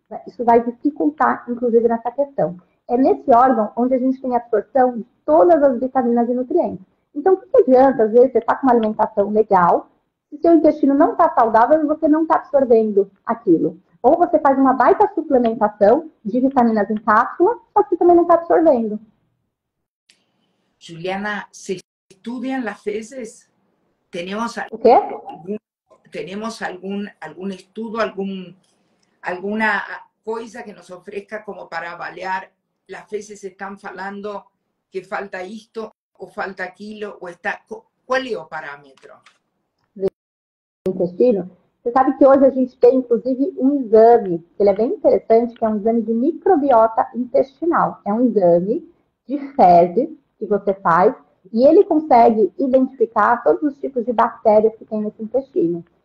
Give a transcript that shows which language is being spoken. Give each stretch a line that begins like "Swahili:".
Portuguese: Isso vai dificultar, inclusive, nessa questão. É nesse órgão onde a gente tem a absorção de todas as vitaminas e nutrientes. Então, o que adianta, às vezes, você está com uma alimentação legal, se seu intestino não está saudável e você não está absorvendo aquilo. Ou você faz uma baita suplementação de vitaminas em cápsula, só que você também não está absorvendo.
Spanish: Juliana, ¿se estudian las fezes? ¿Tenemos algún estudio, alguna cosa que nos ofrezca como para avaliar las fezes están falando que falta esto o falta aquilo o está... ¿Cuál es o parâmetro?
Portuguese: Intestino. Você sabe que hoje a gente tem, inclusive, um exame, que ele é bem interessante, que é um exame de microbiota intestinal. É um exame de fezes que você faz e ele consegue identificar todos os tipos de bactérias que tem nesse intestino.